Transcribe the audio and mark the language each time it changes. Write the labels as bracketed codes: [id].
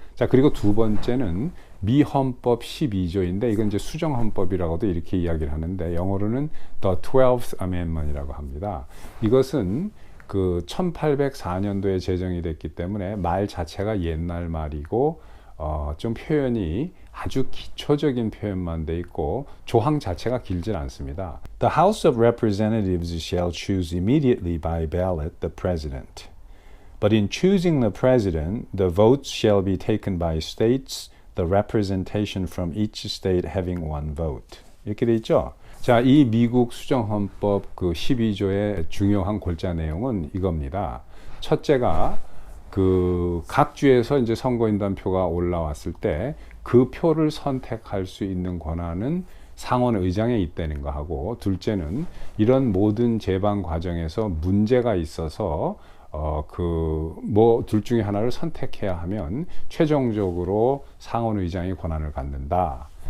[ko] 자, 그리고 두 번째는 미 헌법 12조인데 이건 이제 수정 헌법이라고도 이렇게 이야기를 하는데 영어로는 The 12th Amendment이라고 합니다. 이것은 그 1804년도에 제정이 됐기 때문에 말 자체가 옛날 말이고 좀 표현이 아주 기초적인 표현만 돼 있고 조항 자체가 길진 않습니다. [en] The House of Representatives shall choose immediately by ballot the president. But in choosing the president, the votes shall be taken by states, the representation from each state having one vote. [ko] 이렇게 돼 있죠. 자, 이 미국 수정헌법 그 12조의 중요한 골자 내용은 이겁니다. 첫째가 그 각 주에서 이제 선거인단 표가 올라왔을 때 그 표를 선택할 수 있는 권한은 상원 의장에 있다는 거 하고, 둘째는 이런 모든 재반 과정에서 문제가 있어서 그 뭐 둘 중에 하나를 선택해야 하면 최종적으로 상원 의장이 권한을 갖는다.